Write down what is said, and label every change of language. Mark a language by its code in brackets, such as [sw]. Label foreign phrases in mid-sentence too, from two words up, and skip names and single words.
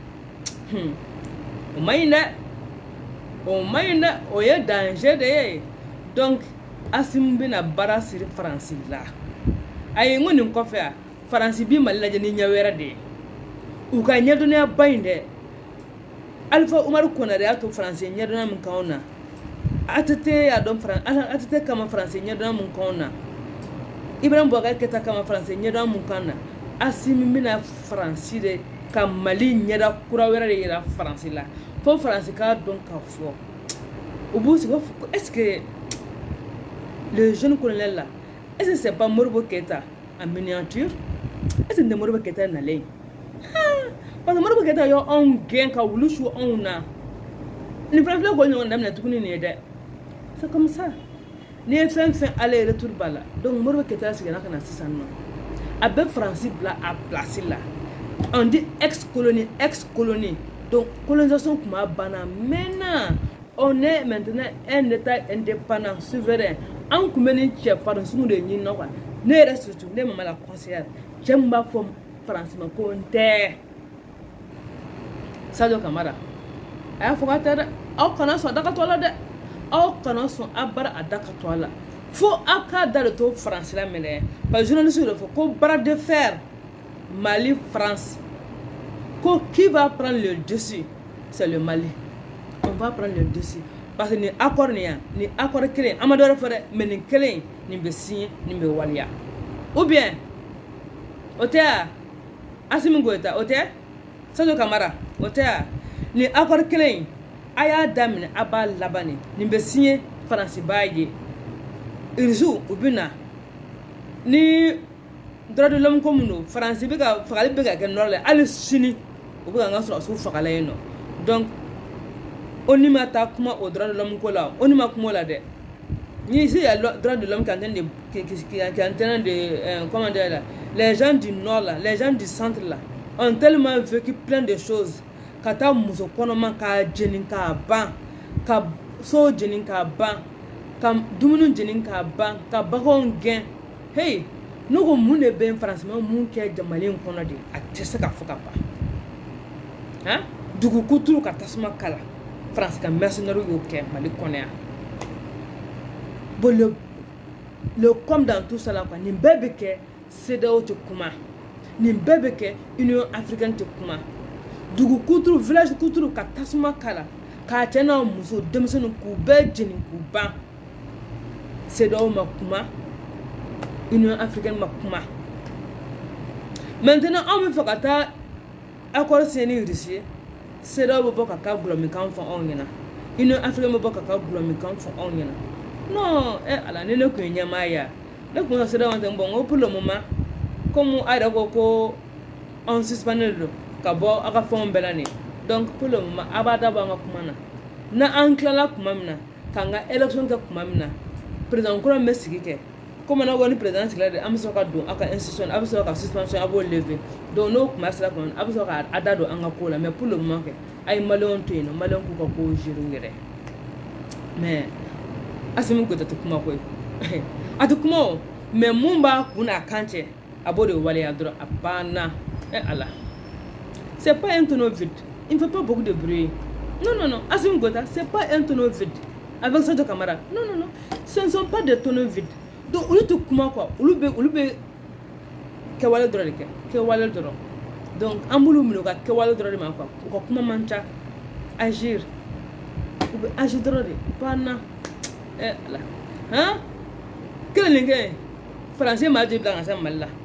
[bm] o man ɲi dɛ o ye danger de ye donc Assimi bɛna baara siri France la ayi n ko nin kɔfɛ a France bi Mali lajɛ ni ɲɛ wɛrɛ de ye u ka ɲɛdɔnniya ba in dɛ Alifa Umaru Konare y'a to France ɲɛdɔnniya min k'anw na ATT y'a dɔn ATT kama France ɲɛdɔnniya min k'anw na Ibrahim Boubacar Keïta kama France ɲɛdɔnniya min k'anw na Assimi bɛna France de ka Mali ɲɛda kura wɛrɛ de yira France la fo France k'a dɔn k'a fɔ u b'u sigi [fr] est-ce que le jeune colonel là est-ce que c'est pas Modibo Keïta en miniature est-ce que Modibo Keïta nalen parce que Modibo Keïta y'o [bm] anw gɛn ka wulu su anw na nin fɛn filɛ k'o ɲɔgɔn daminɛ tuguni nin ye dɛ [fr] c'est comme ça [bm] n'i ye fɛn fɛn [fr] aller retour [bm] b'a la donc Modibo Keïta sigira ka na sisan nɔ a bɛ France bila a place la [fr] on dit ex-colonie donc colonisation [bm] kuma banna [fr] maintenant on est maintenant un état indépendant souverain [bm] an kun bɛ ni cɛfarin sugu de ɲini na quoi ne yɛrɛ surtout ne mama la conseillère cɛ min b'a fɔ France ma ko n tɛ Sadio Kamara a y'a fɔ k'a tɛ dɛ aw kana sɔn a da ka to a la dɛ aw kana sɔn a baara a da ka to a la fo aw k'a da de to France la minɛ [fr] parce que journaliste [bm] de fɔ ko [fr] bras de fer Mali France [bm] ko [fr] qui va prendre le dessus c'est le Mali on va prendre le dessus parce que [bm] ni accord ni accord kelen an ma dɔ wɛrɛ fɔ dɛ mais nin kelen nin bɛ signé nin bɛ waliya [fr] ou bien [bm] o tɛ Assimi Goïta o tɛ Sadio Camara o tɛ ya ni accord kelen in a y'a daminɛ a b'a laban de nin bɛ signé Faransi b'a ye Irisu u bɛ na ni [fr] droit de l'homme [bm] ko min don Faransi bɛ ka fagali bɛ ka kɛ nord la hali sini u bɛ ka n ka sɔrɔsiw fagala yen nɔ donc ONU ma taa kuma o [fr] droit de l'homme [bm] ko la ONU ma kuma o la dɛ ni [fr] ici il y a droit de l'homme qui est en train de comment dire là les gens du nord là les gens du centre là ont tellement vécu plein de choses [bm] ka taa muso kɔnɔma ka jeni k'a ban ka so jeni k'a ban ka dumuni jeni k'a ban ka baganw gɛn hey ne ko mun de bɛ Faransi ma mun kɛ jamana in kɔnɔ de a tɛ se ka fɔ ka ban han dugu kuturu ka tasuma kala Faransi ka mercenaires y'o kɛ Mali kɔnɔ yan [fr] bon le comme dans tout ça là quoi [bm] nin bɛɛ bɛ kɛ CEDEAO tɛ kuma nin bɛɛ bɛ kɛ Union africaine tɛ kuma dugu kuturu village kuturu ka tasuma kala k'a cɛ n'a muso denmisɛnninw k'u bɛɛ jeni k'u ban CEDEAO ma kuma Union africaine ma kuma maintenant anw bɛ fɛ ka taa [fr] accord signé [bm] ni Russie ye CEDEAO bɛ bɔ ka ka gulɔmikan fɔ anw ɲɛna Union africaine bɛ bɔ ka ka gulɔmikan fɔ anw ɲɛna non ala ni ne tun ye ɲɛmaa ye ne tun ka CEDEAO tɛ bon n ko [fr] pour le moment comme [bm] a yɛrɛ ko an suspendé don ka bɔ a ka fɛnw bɛɛ la nin donc [fr] pour le moment [bm] a b'a dabɔ an ka kuma na n'an tilala kuma min na k'an ka élection kɛ kuma min na président kura min bɛ sigi kɛ comme n'a ko ni président sigila de an bɛ sɔrɔ ka don a ka institution a bɛ sɔrɔ ka suspension a b'o lever donc n'o kuma sera kuma min a bɛ sɔrɔ ka da don an ka ko la [fr] mais pour le moment [bm] kɛ a ye maliyɛnw to yen nɔ maliyɛnw k'u ka kow gérer u yɛrɛ [fr] mais [bm] Assimi Goïta tɛ kuma koyi a tɛ kuma o [fr] mais [bm] mun b'a kun n'a kan cɛ a b'o de waleya dɔrɔn a banna Allah [fr] c'est pas un tonneau vide il ne fait pas beaucoup de bruit non Assimi Goïta c'est pas un tonneau vide avec Sadio Camara non ce ne sont pas des tonneaux vides donc [bm] olu tɛ kuma [fr] quoi [bm] olu bɛ kɛwale dɔrɔn de kɛ kɛwale dɔrɔn donc an b'olu minɛ u ka kɛwale dɔrɔn de ma quoi u ka kuma man ca agir u bɛ agir dɔrɔn de banna Allah han kelen nin kɛ Faransi maa joli bila ka se Mali la